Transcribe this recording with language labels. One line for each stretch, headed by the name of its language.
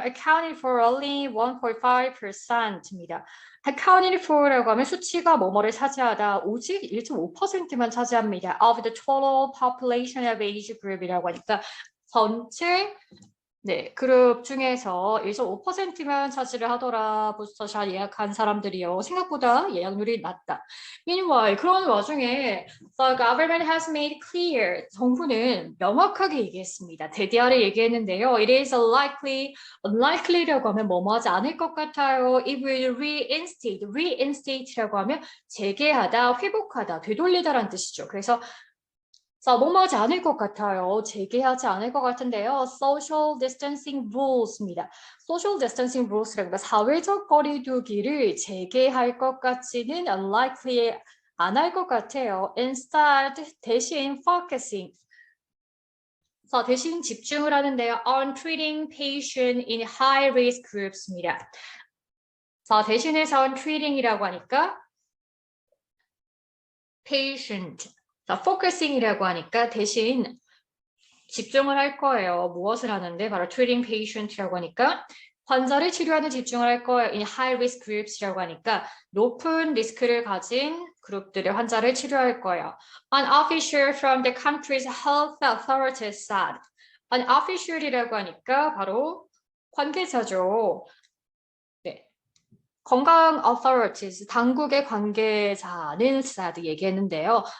English: Accounted for only 1.5%입니다. Accounted for
Korean: 라고 하면 수치가 뭐뭐를 차지하다 오직 1.5%만 차지합니다.
English: Of the total population of age group
Korean: 이라고 하니까 전체 네, 그룹 중에서 1.5%만 차지를 하더라. 부스터샷 예약한 사람들이요. 생각보다 예약률이 낮다.
English: Meanwhile,
Korean: 그런 와중에
English: the government has made clear.
Korean: 정부는 명확하게 얘기했습니다. 대대하를 얘기했는데요.
English: It is unlikely
Korean: 라고 하면 뭐뭐 하지 않을 것 같아요.
English: It will reinstate
Korean: 라고 하면 재개하다, 회복하다, 되돌리다라는 뜻이죠. 그래서 자, 뭐뭐하지 않을 것 같아요. 재개하지 않을 것 같은데요.
English: Social distancing rules입니다. Social distancing rules
Korean: 라는 건 사회적 거리두기를 재개할 것 같지는 unlikely 안 할 것 같아요.
English: Instead, 대신 focusing.
Korean: 자, 대신 집중을 하는데요.
English: On treating patient in high risk groups
Korean: 입니다. 자, 대신해서
English: on treating
Korean: 이라고 하니까 patient. 자, focusing이라고 하니까 대신 집중을 할 거예요. 무엇을 하는데? 바로
English: treating patient
Korean: 이라고 하니까 환자를 치료하는 집중을 할 거예요.
English: In high risk groups
Korean: 이라고 하니까 높은 리스크를 가진 그룹들의 환자를 치료할 거예요.
English: An official from the country's health authorities said. An official
Korean: 이라고 하니까 바로 관계자죠. 네. 건강 authorities, 당국의 관계자는 said 얘기했는데요.